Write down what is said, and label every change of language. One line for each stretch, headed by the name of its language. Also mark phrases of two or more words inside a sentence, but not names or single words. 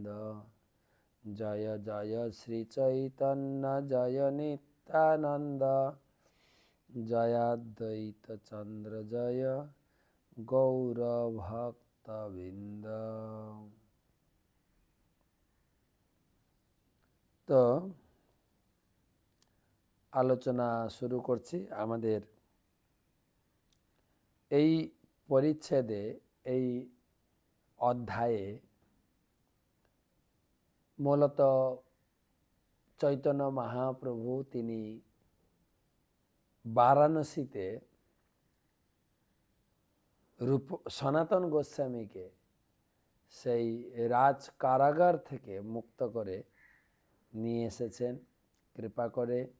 Sanskrit: जय जय श्री चैतन्य जय नित्यानंद जयाद्वैत चंद्र जय गौर भक्तबिंद।
Bangla: তো আলোচনা শুরু করছি। আমাদের এই পরিচ্ছেদে, এই অধ্যায়ে মূলত চৈতন্য মহাপ্রভু তিনি বারাণসীতে সনাতন গোস্বামীকে সেই রাজ কারাগার থেকে মুক্ত করে নিয়ে এসেছেন কৃপা করে।